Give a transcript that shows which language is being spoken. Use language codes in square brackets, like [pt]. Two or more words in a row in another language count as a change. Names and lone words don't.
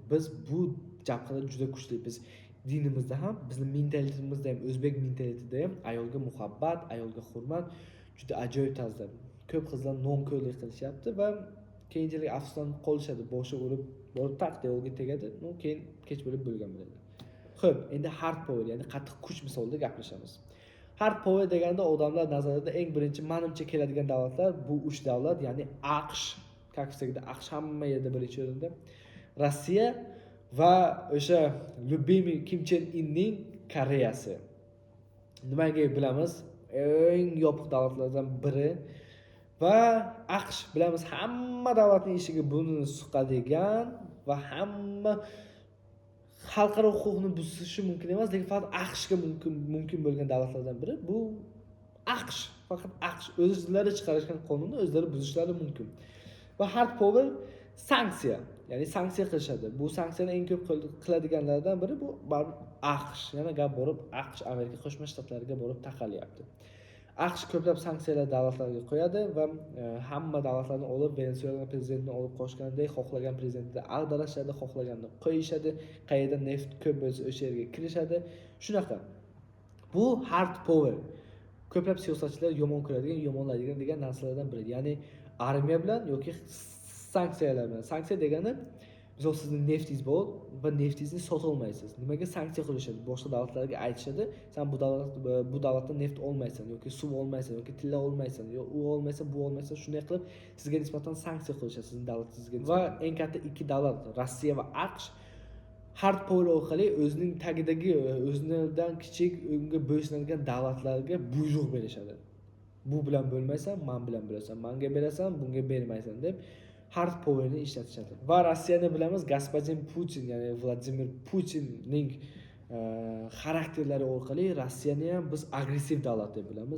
[uz] Biz bu jabhada juda kuchliyiz. Dinimizda ham, bizning mentalitimizda ham, o'zbek mentalitida ham ayolga muhabbat, ayolga hurmat juda ajoyib tarzda. Ko'p qizlar non-ko'rlik qilishyapti va keyinchalik afsuslanib qolishadi, boshi urib, borib taqda yo'lga tegadi, keyin kech bo'lib bo'lgan bo'ladi. Xo'p, endi [en] hard power, [uz] ya'ni qattiq kuch misolida gaplashamiz. [en] Hard power [uz] deganda odamlar nazarida eng birinchi menimcha keladigan davlatlar bu 3 davlat, ya'ni AQSh, kaksagida AQSh hamma yerda birinchi o'rinda, Rossiya va o'sha Lyubimый Kim Chen Inning Koreyasi. Nimaga bilamiz? Eng yopiq davlatlardan biri va AQSh bilamiz, hamma davlatning ishiga burnini suqadigan va hamma xalqaro huquqni buzishi mumkin emas, lekin faqat AQShga mumkin bo'lgan davlatlardan biri. Bu AQSh, faqat AQSh o'zlari chiqarishgan qonunni o'zlari buzishlari mumkin. Va [en] hard power [uz] sanksiya, ya'ni sanksiya qilishadi. Bu sanksiyani eng ko'p qiladiganlardan biri bu AQSh. Yana gap borib AQSh Amerika Qo'shma Shtatlariga borib taqalyapti. AQSh ko'plab sanksiyalar davlatlarga qo'yadi va hamma davlatlarni olib, Venesuela prezidentini olib qochgandek, xohlagan prezidentni ag'darishadi, xohlaganini qo'yishadi, qayerda neft ko'p bo'lsa o'sha yerga kirishadi. Shunaqa. Bu [en] hard power. [uz] Ko'plab siyosatchilar yomon ko'radigan, yomonlaydigan degan narsalardan biri. Ya'ni armiya bilan yoki sanksiyalar bilan. Sanksiya degani misol sizning neftingiz bor va neftingizni sota olmaysiz. Nimaga sanksiya qilishadi? Boshqa davlatlarga aytishadi, sen bu davlatdan neft olmaysan yoki suv olmaysan yoki tilla olmaysan, yo u olmaysa, bu olmaysa, shunday qilib sizga nisbatan sanksiya qilishadi sizning davlatingizga. Va eng katta ikki davlat, Rossiya va AQSh [en] hard power [uz] orqali o'zining tagidagi, o'zidan kichik, unga bo'ysunadigan davlatlarga buyruq berishadi. Bu bilan bo'lmaysan, men bilan bo'lasan, menga berasan, bunga bermaysan deb [en] hard powerni [uz] ishlatishadi. Va Rossiyani bilamiz, господин Putin, ya'ni Vladimir Putinning xarakterlari orqali Rossiyani ham biz agressiv davlat deb bilamiz.